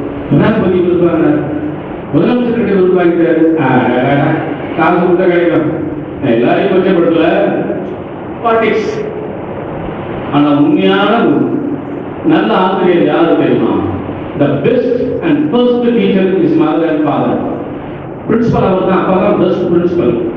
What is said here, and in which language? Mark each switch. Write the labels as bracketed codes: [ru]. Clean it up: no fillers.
[ta] ஜனாதிபதி விருதுவாங்க, முதலமைச்சர் கிட்ட விருது வாங்கிட்டாரு, காசு கொடுத்தா கிடைக்கும். எல்லாரையும் கொச்சப்படுத்தல, பாலிடிக்ஸ். ஆனா உண்மையான நல்ல ஆசிரியர் யாரு தெரியுமா? [en] The best and first teacher is mother and father. [ta] Principal அவர் தான், அப்பா தான் பெஸ்ட் பிரின்சிபல்.